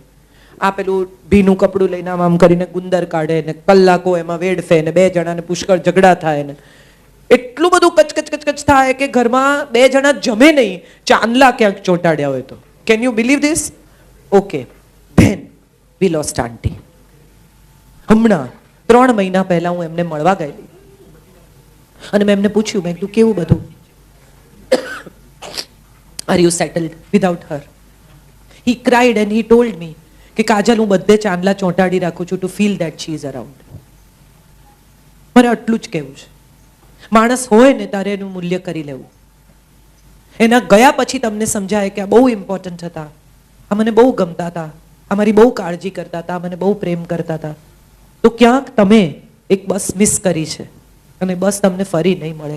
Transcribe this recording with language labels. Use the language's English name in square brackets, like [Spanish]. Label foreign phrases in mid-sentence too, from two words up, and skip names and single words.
[Gujarati] આ પેલું ભીનું કપડું લઈને આમ કરીને ગુંદર કાઢે ને કલાકો એમાં વેડફે ને 2 જણાને પુષ્કળ ઝઘડા થાય ને એટલું બધું કચ થાય કે ઘરમાં 2 જણા જમે નહીં, ચાંદલા ક્યાંક ચોંટાડ્યા હોય તો. [English] Can you believe this? Okay, then we lost aunty. [Gujarati] હમણાં 3 મહિના પહેલા હું એમને મળવા ગયેલી અને મેં એમને પૂછ્યું, મેં કીધું કેવું બધું, [English] Are you settled without her? He cried and he told me [Gujarati] કે કાજલ, હું બધે ચાંદલા ચોંટાડી રાખું છું [English] to feel that she is around. [Gujarati] મારે આટલું જ કહેવું છે. માણસ હોય ને ત્યારે એનું મૂલ્ય કરી લેવું. એના ગયા પછી તમને સમજાય કે આ બહુ ઇમ્પોર્ટન્ટ હતા, આ મને બહુ ગમતા હતા, આ મારી બહુ કાળજી કરતા હતા, મને બહુ પ્રેમ કરતા હતા. તો ક્યાંક તમે એક [English] bus miss [Gujarati] કરી છે અને બસ તમને ફરી નહીં મળે.